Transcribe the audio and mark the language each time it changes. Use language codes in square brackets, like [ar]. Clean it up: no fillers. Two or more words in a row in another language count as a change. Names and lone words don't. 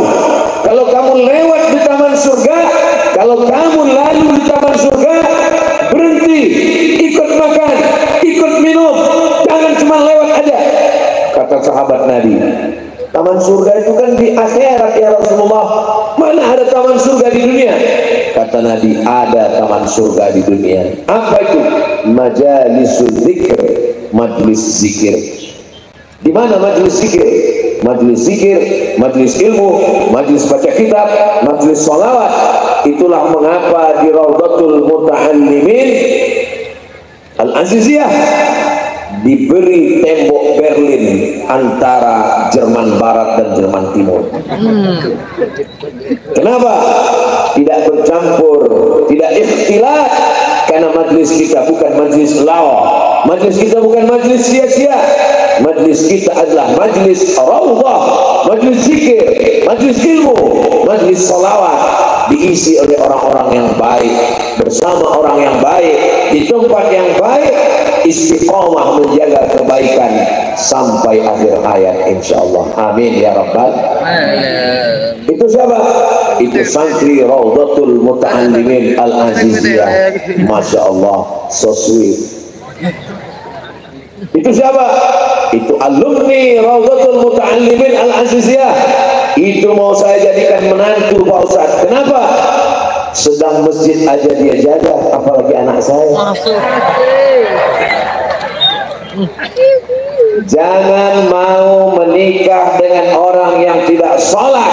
[id] Kalau kamu lewat di taman surga, kalau kamu lalu di taman surga, berhenti, ikut makan, ikut minum, jangan cuma lewat aja. Kata sahabat Nabi, taman surga itu kan di akhirat ya Rasulullah. Mana ada taman surga di dunia? Kata Nabi, ada taman surga di dunia. Apa itu? [ar] مجالس الذكر, [id] majlis zikir. Di mana majlis zikir? Majlis zikir, majlis ilmu, majlis baca kitab, majlis sholawat. Itulah mengapa di Rawdatul Muta'allimin Al-Aziziyah diberi tembok Berlin antara Jerman Barat dan Jerman Timur. Kenapa? Tidak bercampur, tidak ikhtilat, karena majlis kita bukan majlis lawa, majlis kita bukan majlis sia-sia. Majlis kita adalah majlis rawdah, majlis zikir, majlis ilmu, majlis salawat, diisi oleh orang-orang yang baik, bersama orang yang baik, di tempat yang baik, istiqomah menjaga kebaikan sampai akhir hayat insyaallah. [ar] آمين يا رب العالمين. [id] Itu siapa? Itu santri Rawdatul Muta'allimin Al-Aziziyah. [ar] ما شاء الله, [en] so sweet. [id] Itu siapa? Itu alumni Rawdatul Muta'allimin Al-Aziziyah. Itu mau saya jadikan menantu Pak Ustaz. Kenapa? Sedang masjid aja dia jaga, apalagi anak saya. Jangan mau menikah dengan orang yang tidak sholat.